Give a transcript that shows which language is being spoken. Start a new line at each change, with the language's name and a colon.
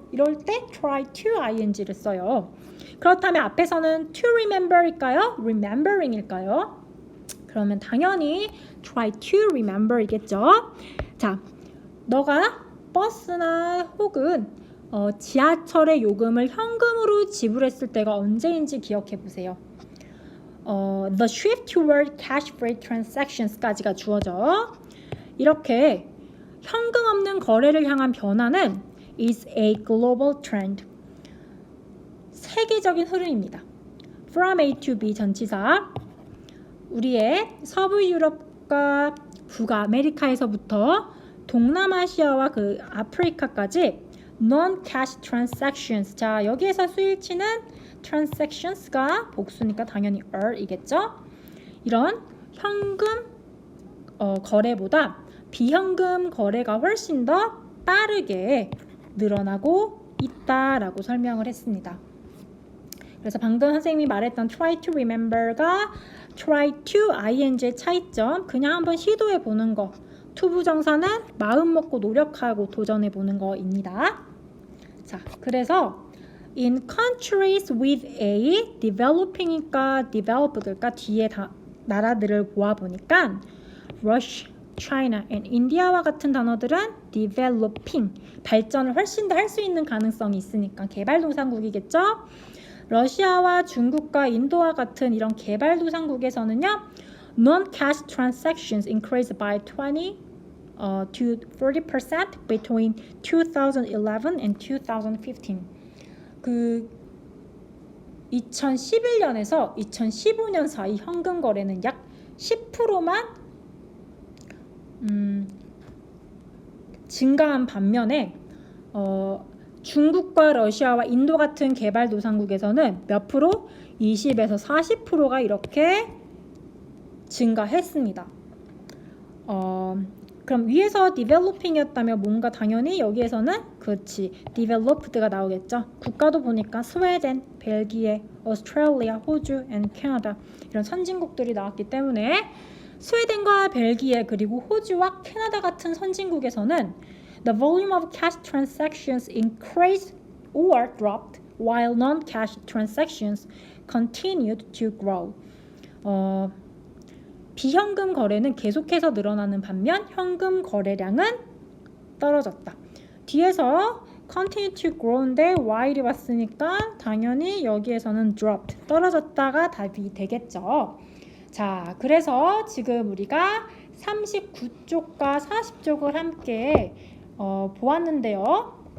Korean: 이럴 때 try to ing를 써요. 그렇다면 앞에서는 to remember일까요? remembering일까요? 그러면 당연히 try to remember이겠죠. 자, 너가 버스나 혹은 지하철의 요금을 현금으로 지불했을 때가 언제인지 기억해 보세요.
English: The shift toward cash-free transactions
Korean: 까지가 주어져. 이렇게 현금 없는 거래를 향한 변화는
English: is a global trend.
Korean: 세계적인 흐름입니다.
English: From A to B
Korean: 전치사. 우리의 서부 유럽과 북아메리카에서부터 동남아시아와 그 아프리카까지
English: non-cash transactions.
Korean: 자, 여기에서 수일치는 transactions가 복수니까 당연히 i겠죠. 이런 현금 거래보다 비현금 거래가 훨씬 더 빠르게 늘어나고 있다라고 설명을 했습니다. 그래서 방금 선생님이 말했던
English: try to remember
Korean: 가 try to ing의 차이점, 그냥 한번 시도해 보는 거. 투부정사는 마음 먹고 노력하고 도전해 보는 거입니다. 자, 그래서 in countries with a developing일까 developed일까 뒤에 다 나라들을 보아보니까 Russia, China and India와 같은 단어들은 developing 발전을 훨씬 더 할 수 있는 가능성이 있으니까 개발도상국이겠죠. 러시아와 중국과 인도와 같은 이런 개발도상국에서는요,
English: non-cash transactions increased by 20 to 30% between 2011 and 2015.
Korean: 그 2011년에서 2015년 사이 현금 거래는 약 10%만 증가한 반면에 중국과 러시아와 인도 같은 개발도상국에서는 몇 프로? 20에서 40%가 이렇게 증가했습니다. 그럼 위에서 developing이었다면 뭔가 당연히 여기에서는 그렇지 developed가 나오겠죠. 국가도 보니까 스웨덴, 벨기에, 오스트레일리아, 호주, and 캐나다 이런 선진국들이 나왔기 때문에 스웨덴과 벨기에 그리고 호주와 캐나다 같은 선진국에서는
English: the volume of cash transactions increased or dropped while non-cash transactions continued to grow.
Korean: 비현금 거래는 계속해서 늘어나는 반면 현금 거래량은 떨어졌다. 뒤에서
English: continue to grow
Korean: 인데 while이 왔으니까 당연히 여기에서는 dropped, 떨어졌다가 답이 되겠죠. 자, 그래서 지금 우리가 39쪽과 40쪽을 함께 보았는데요.